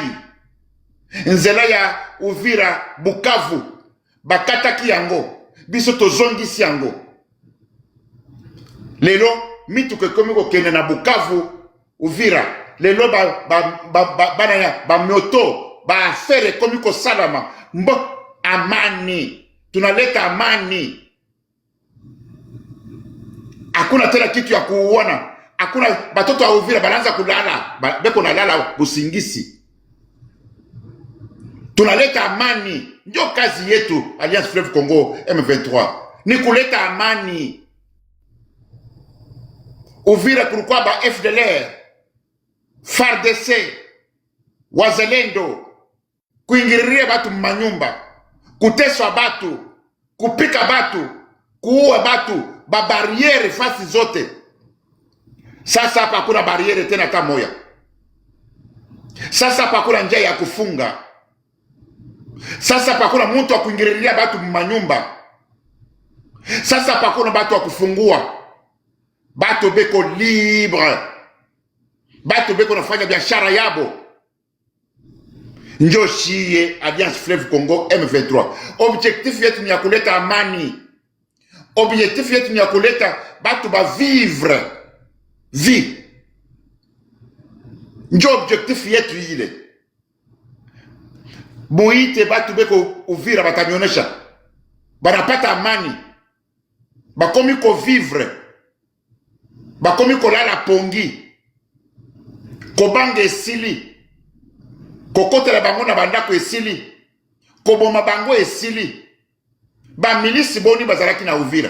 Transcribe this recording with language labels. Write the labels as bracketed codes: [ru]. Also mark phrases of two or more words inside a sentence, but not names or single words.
[ln] Nzela ya Uvira Bukavu bakataki yango. Biso tozongisi yango. Lelo mituke komi ko kende na Bukavu Uvira. Lelo ba mioto ba affaire komi ko salama mbo [sw] amani tunaleta amani. Hakuna tena kitu ya kuuona, hakuna batoto wa Uvira banaanza kulala beko na lala busingisi. Tunaleta amani, ndio kazi yetu Alliance Fleuve Congo M23 ni kuleta amani. Uvira kulikuwa ba FDLR FARDC, wazalendo, kuingiliria batu manyumba, kuteswa batu, kupika batu, kuua batu, babariere fasi zote. Sasa hapa hakuna bariere tena hata moja. Sasa hapa hakuna njia ya kufunga. Sasa hapa hakuna mtu wa kuingililia batu manyumba. Sasa hapa hakuna batu wa kufungua. Batu beko libre. Batu beko nafanya biashara yabo. Njo shiye Alliance Fleuve Congo M23. Objectif yetu ni ya kuleta amani. Objectif yetu ni ya kuleta batu ba [fr] vivre vie. [sw] Njo objectif yetu ile. Muite batu beko Uvira batamionesha. Banapata amani. [ln] Bakomi ko vivre. Bakomi ko lala pongi. Kobange esili. Kokotela bango na bandako esili. Koboma bango esili. Ba milisi boni bazalaki na Uvira.